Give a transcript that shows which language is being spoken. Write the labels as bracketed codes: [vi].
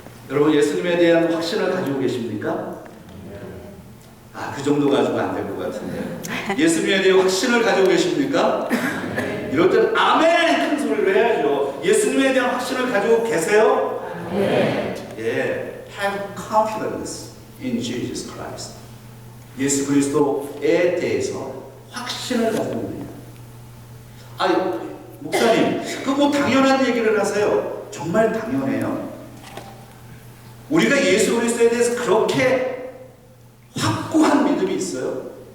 [ko] 여러분 예수님에 대한 확신을 가지고 계십니까? 그 정도 가지고 안 될 것 같은데. 예수님에 대한 확신을 가지고 계십니까? 이럴 땐 아멘! 큰 소리를 해야죠. 예수님에 대한 확신을 가지고 계세요? 예. [en] Have confidence in Jesus Christ. [ko] 예수 그리스도에 대해서 확신을 가지고 있느냐. 목사님, 뭐 당연한 얘기를 하세요. 정말 당연해요. 우리가 예수 그리스도에 대해서 그렇게 확고한 믿음이 있어요.